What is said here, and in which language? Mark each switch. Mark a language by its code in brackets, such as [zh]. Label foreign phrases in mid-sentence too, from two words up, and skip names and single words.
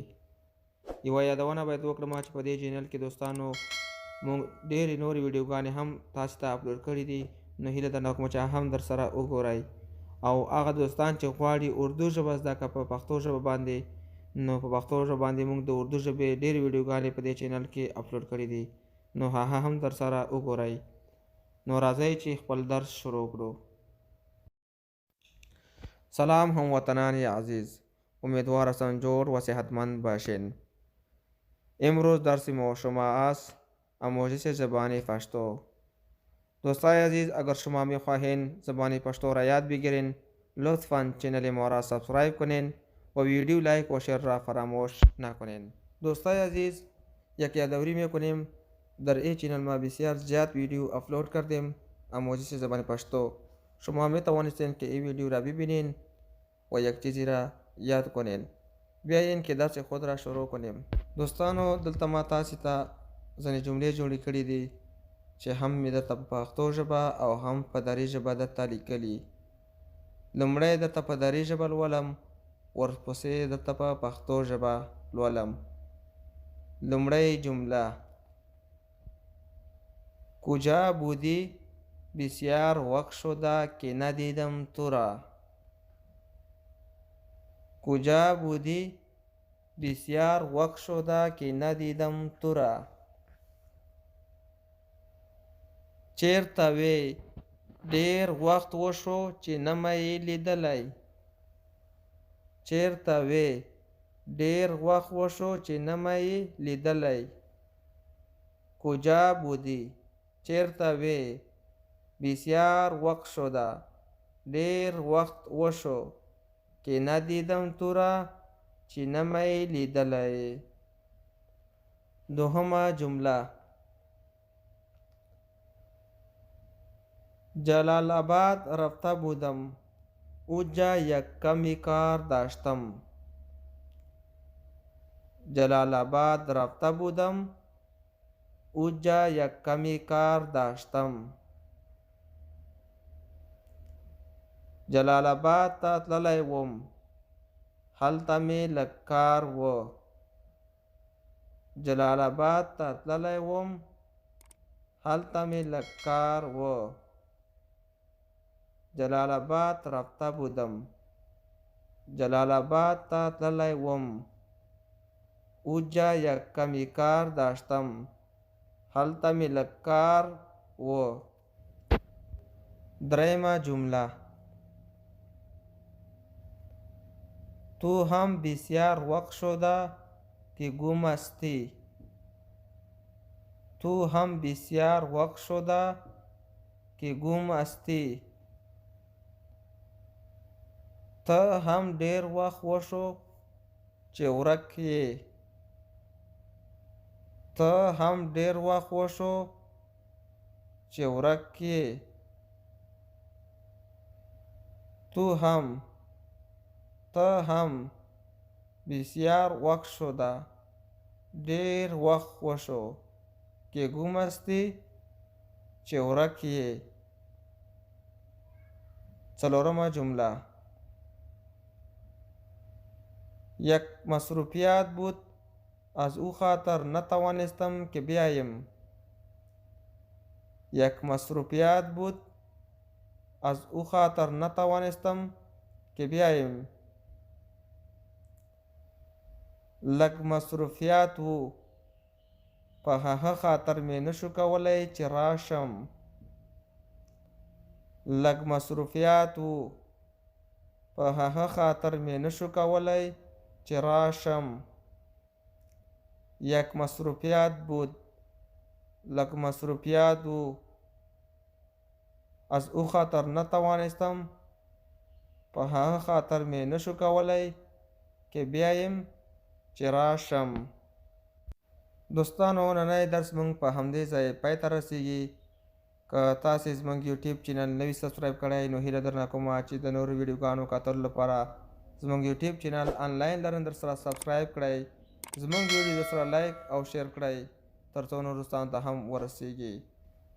[ps] یوه یادونه باید وکړم چې په دې چینل کې دوستانو مونږ ډېرې نورې ویډیوګانې هم تاسو ته اپلوډ کړي دي، نو هیله درنه کوم چې هم در سره وګورئ. او هغه دوستان چې غواړي اردو ژبه زده کړه په پښتو ژبه باندې، نو په پښتو ژبه باندې مونږ د اردو ژبې ډېرې ویډیوګانې په دې چینل کې اپلوډ کړي دي، نو هغه هم در سره وګورئ. نو راځئ چې خپل درس شروع کړو. [fa] سلام هموطنان عزیز، امیدوار هستم جور و صحتمند باشین. امروز درس ما شما است آموزش زبان پشتو. دوستای عزیز، اگر شما میخواهید زبان پشتو را یاد بگیرین، لطفاً چینل ما را سابسکرایب کنین و ویدیو لایک و شیر را فراموش نکنین. دوستای عزیز، یک یادآوری میکنیم در این چینل ما بسیار زیاد ویدیو اپلود کردیم آموزش زبان پشتو. شما میتوانستین که این ویدیو را ببینین و یک چیزی را یاد کنین. بیاین که درس خود را شروع کنیم. [ps] دوستانو، دلته ما تاسو ته ځینې جملې جوړې کړي دي چې هم مې درته په پښتو ژبه او هم په دري ژبه درته لیکلي. لومړی درته په دري ژبه لولم، ورپسې درته په پښتو ژبه لولم. لومړی جمله: [fa] کجا بودی؟ بسیار وقت شده که ندیدم تو را. کجا بودی؟ بسیار وقت شده که ندیدم تو را. [ps] چیرته وی؟ ډیر وخت وشو چې نه مې یې لیدلی. چیرته وی؟ ډیر وخت وشو چې نه مې یې لیدلی. [fa] کجا بودی؟ [ps] چیرته وی؟ [fa] بسیار وقت شده، [ps] ډیر وخت وشو [fa] که ندیدم تو را، [ps] چې نه مې یې لیدلی. دوهمه جمله: [fa] جلال آباد رفته بودم، اوجا یک کمی کار داشتم. جلال آباد رفته بودم، اوجا یک کمی کار داشتم. [ps] جلال آباد ته تللی وم، هلته مې لږ کار و. جلال آباد ته تللی وم، هلته مې لږ کار و. [fa] جلال آباد رفته بودم، [ps] جلال آباد ته تللی وم، [fa] اوجا یک کمی کار داشتم، [ps] هلته مې لږ کار و. دریمه جمله: [fa] تو هم بسیار وقت شده که گم هستی. تو هم بسیار وقت شده که گم هستی. [ps] ته هم ډیر وخت وشو چې ورک یې. ته هم ډیر وخت وشو چې ورک یې. ته هم [fa] بسیار وقت شده، [ps] ډیر وخت وشو [fa] که گم هستی، [ps] چې ورک یې. څلورمه جمله: [fa] یک مصروفیت بود، از او خاطر نتوانستم که بیایم. یک مصروفیت بود، از او خاطر نتوانستم که بیایم. [ps] لږ مصروفیت و، په هغه خاطر مې نشو کولی چې راشم. لږ مصروفیت و، په هغه خاطر مې نشو کولی چې راشم. [fa] یک مصروفیت بود، [ps] لږ مصروفیت و، [fa] از او خاطر نتوانستم، [ps] په هغه خاطر مې نشو کولی [fa] که بیایم [ps] چې راشم. دوستانو، نننی درس مونږ په همدې ځای پای ته رسیږي. که تاسې زموږ یوټیوب چینل نوي سبسکرایب کړی نو هیله درنه کومه چې د نورو ویډیوګانو کتلو لپاره زموږ یوټیوب چینل آنلاین لرن در سره سبسکرایب کړئ، زموږ ویډیو در سره لایک او شیر کړئ تر څو نورو دوستانو ته هم ورسیږي.